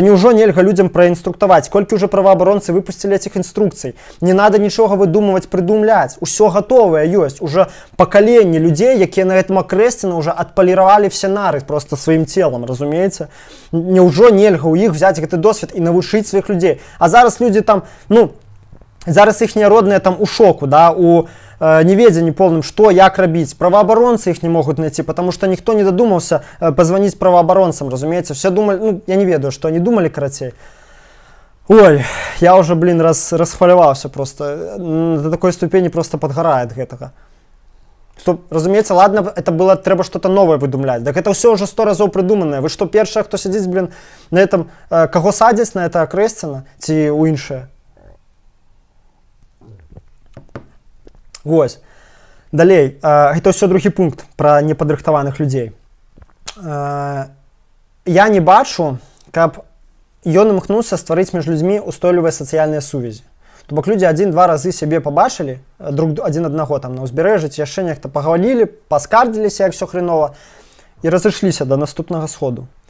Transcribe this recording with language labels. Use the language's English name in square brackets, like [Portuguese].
[Belarusian] Да неужо нельга людзям праінструктаваць? Колькі ўжо праваабаронцы выпусцілі этих інструкцый? Не надо нічога выдумываць, прыдумляць. Усё гатовае ёсць. Уже пакаленне людзей, якія на гэтым акрэсціны уже адпаліравалі все нары просто сваім целам, разумееце? Неужо нельга ў іх взяць гэты досвед і навучыць сваіх людзей? А зараз людзі там, ну, зараз іхнія родныя там у шоку, да, [Russian] у неведении полным, что, [Belarusian] як рабіць. [Russian] Правооборонцы их не могут найти, потому что никто не додумался позвонить правооборонцам, разумеется. Все думали, ну, я не ведаю, что они думали, короче. Ой, я уже, блин, расхваляваўся просто. До такой ступени просто подгорает гэтага. Что, разумеется, ладно, это было, трэба что-то новое выдумлять. Так это все уже 100 разов придуманное. Вы что, первые, кто сидит, блин, на этом, кого садить на это акрэсціна, ці у іншае? [Belarusian] Вось. Далей, гэта ўсё другі пункт пра непадрыхтаваных людзей. Я не бачу, каб ён імкнуўся стварыць між людзьмі устойлівыя сацыяльныя сувязі. То бок людзі 1-2 разы сябе пабачылі, адзін аднаго там на ўзбярэжжы ці яшчэ нехта пагавалілі, паскардзіліся, як усё хрэнова, і разышліся да наступнага сходу.